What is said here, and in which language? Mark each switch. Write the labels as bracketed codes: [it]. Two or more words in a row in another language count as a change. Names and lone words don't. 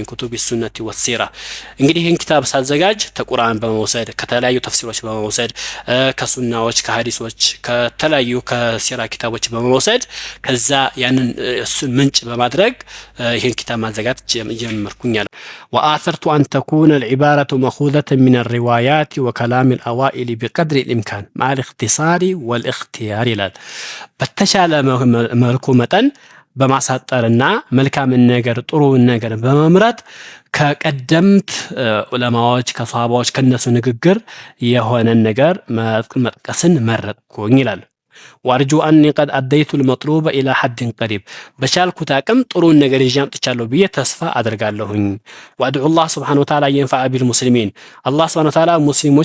[ar] كتب السنة والسيرة [am] እንግዲህ ይሄን ኪታብ ሳዘጋጅ ተቁርአን በመውሰድ ከተለያዩ ተፍሲሮች በመውሰድ ከሱናዎች ከሐዲሶች ከተለያዩ ከሲራ ኪታቦች በመውሰድ ከዛ ያንን ምንጭ በማድረግ ይሄን ኪታብ ማዘጋጀት ጀመርኩኝ ይላል [ar] وآثرت أن تكون العبارة مأخوذة من الروايات وكلام الأوائل بقدر الإمكان مع الاختصار والاختيار [am] ይላል በተሻለ መልኩ መጠን በማሳጠርና መልካም ነገር ጥሩ ነገር በመምረጥ ከቀደምት ዑለማዎች ከሷሃባዎች ከነሱ ንግግር የሆነ ነገር መጥቀስን መረጥኩኝ ይላል [ar] وأرجو أني قد أديت المطلوب إلى حد قريب [am] በቻልኩት አቅም ጥሩን ነገር ይዤ አምጥቻለሁ ብዬ ተስፋ አደርጋለሁኝ። [ar] وأدعو الله سبحانه وتعالى ينفع بالمسلمين الله سبحانه وتعالى ሙስሊሞች